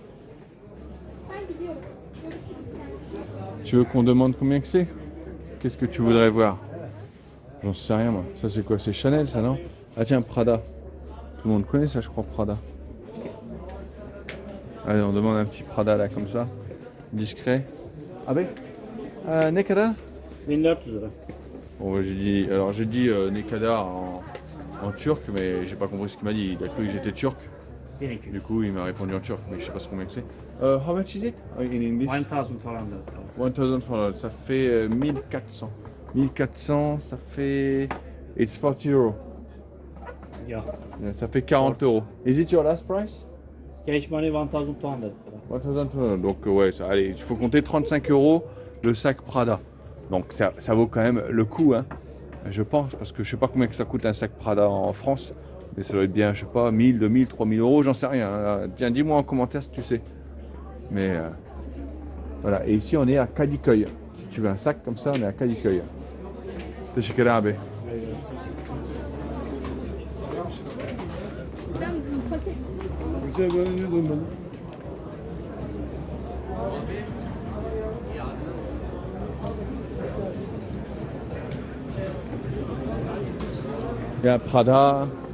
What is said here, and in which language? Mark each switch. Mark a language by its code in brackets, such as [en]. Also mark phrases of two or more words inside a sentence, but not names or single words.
[fr] Tu veux qu'on demande combien que c'est? Qu'est-ce que tu voudrais voir? J'en sais rien, moi. Ça, c'est quoi? C'est Chanel, ça, non? Ah tiens, Prada. Tout le monde connaît ça, je crois, Prada. Allez, on demande un petit Prada, là, comme ça. Discret. Ah ben [tr] ne kadar? 1400 lira. [fr] Bon, j'ai dit [tr] ne kadar [fr] en turc, mais j'ai pas compris ce qu'il m'a dit. Il a cru que j'étais turc. 1200. Du coup, il m'a répondu en turc, mais je sais pas combien que c'est. [en] How much is it? In English? [tr] 1000 falan da. [fr] 1000 $, ça fait 1400. 1400, ça fait... [en] It's 40 euros. Yeah. [fr] Ça fait 40 euros. [en] Is it your last price? Cash money 1000 pound. 1000 $. [fr] Donc ouais, allez, il faut compter 35 euros le sac Prada. Donc ça vaut quand même le coup, hein. Je pense, parce que je sais pas combien que ça coûte un sac Prada en France. Mais ça doit être bien, je sais pas, 1000, 2000, 3000 euros, j'en sais rien. Hein. Tiens, dis-moi en commentaire si tu sais. Mais voilà, et ici on est à Cadiqueuil. Si tu veux un sac comme ça, on est à Cadiqueuil. [tr] Teşekkür abi. [fr] Il y a Prada.